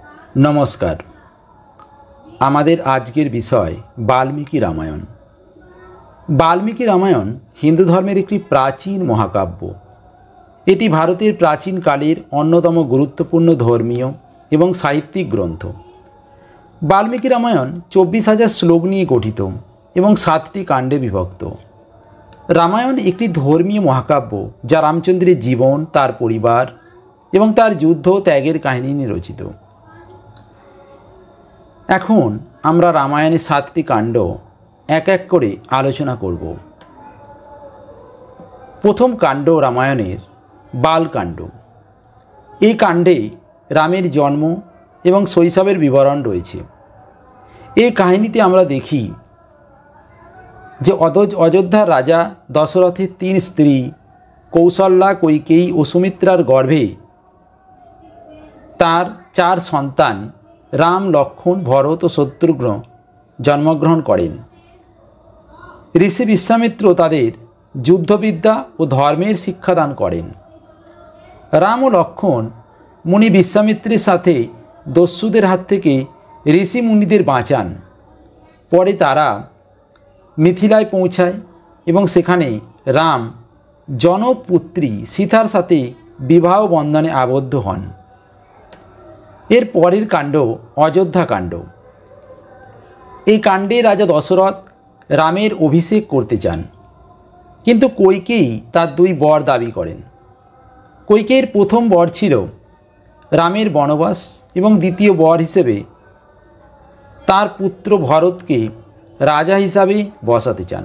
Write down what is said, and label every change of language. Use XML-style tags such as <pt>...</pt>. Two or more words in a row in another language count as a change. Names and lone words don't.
<bn>নমস্কার। আমাদের আজকের বিষয় বাল্মীকি রামায়ণ। বাল্মীকি রামায়ণ হিন্দু ধর্মের একটি প্রাচীন মহাকাব্য। এটি ভারতের প্রাচীন কালের অন্যতম গুরুত্বপূর্ণ ধর্মীয় এবং সাহিত্যিক গ্রন্থ। বাল্মীকি রামায়ণ 24,000 শ্লোক নিয়ে গঠিত এবং 7টি কাণ্ডে বিভক্ত। রামায়ণ একটি ধর্মীয় মহাকাব্য যা রামচন্দ্রের জীবন, তার পরিবার এবং তার যুদ্ধ ত্যাগের কাহিনী নিয়ে রচিত। এখন আমরা রামায়ণের 7টি কাণ্ড এক এক করে আলোচনা করব। প্রথম কাণ্ড রামায়ণের বালকাণ্ড। এই কাণ্ডে রামের জন্ম এবং শৈশবের বিবরণ রয়েছে। এই কাহিনীতে আমরা দেখি যে অযোধ্যার রাজা দশরথের 3 স্ত্রী কৌশল্যা, কৈকেয়ী ও সুমিত্রার গর্ভে তার 4 সন্তান রাম, লক্ষ্মণ, ভরত আর শত্রুঘ্ন জন্মগ্রহণ করেন। ঋষি বিশ্বামিত্র তাদের যুদ্ধবিদ্যা আর ধর্মের শিক্ষাদান করেন। রাম আর লক্ষ্মণ মুনি বিশ্বামিত্রের সাথে দস্যুদের হাত থেকে ঋষি মুনিদের বাঁচান। পরে তারা মিথিলায় পৌঁছায় এবং সেখানে রাম জনপুত্রী সীতার সাথে বিবাহ বন্ধনে আবদ্ধ হন। এর পরের কাণ্ড অযোধ্যা কাণ্ড। এই কাণ্ডে রাজা দশরথ রামের অভিষেক করতে চান, কিন্তু কৈকেয়ী তার 2 বর দাবি করেন। কৈকেয়ীর প্রথম বর ছিল রামের বনবাস এবং দ্বিতীয় বর হিসেবে তার পুত্র ভরতকে রাজা হিসাবে বসাতে চান।</bn>